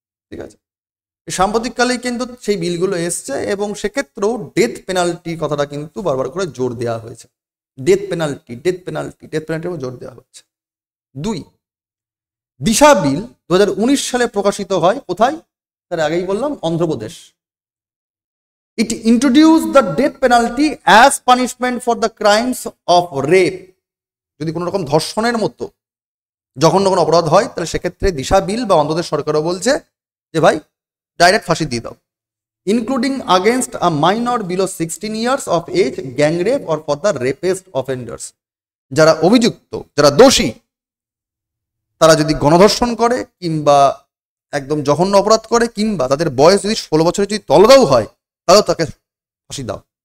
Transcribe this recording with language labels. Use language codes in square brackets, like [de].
[bn] ঠিক আছে, সাম্প্রতিককালেই কিন্তু সেই বিলগুলো এসছে এবং সেক্ষেত্রেও ডেথ পেনাল্টির কথাটা কিন্তু বারবার করে জোর দেওয়া হয়েছে। ডেথ পেনাল্টির উপর জোর দেওয়া হচ্ছে। 2, দিশা বিল 2019 সালে প্রকাশিত হয় কোথায়, তার আগেই বললাম Andhra Pradesh. [en] It introduced the death penalty as punishment for the crimes of rape. [bn] যদি কোনো রকম ধর্ষণের মতো জঘন্য কোনো অপরাধ হয় তাহলে সেক্ষেত্রে দিশা বিল বা অন্ধ্রপ্রদেশ সরকারও বলছে যে ভাই ডাইরেক্ট ফাঁসি দিয়ে দাও, [en] Including against a minor below 16 years of age, gang rape or for the rapist offenders. [bn] যারা অভিযুক্ত, যারা দোষী, তারা যদি গণধর্ষণ করে কিংবা একদম জঘন্য অপরাধ করে কিংবা তাদের বয়স যদি 16 বছরের যদি তলদাও হয় তাহলেও তাকে ফাঁসি দাও।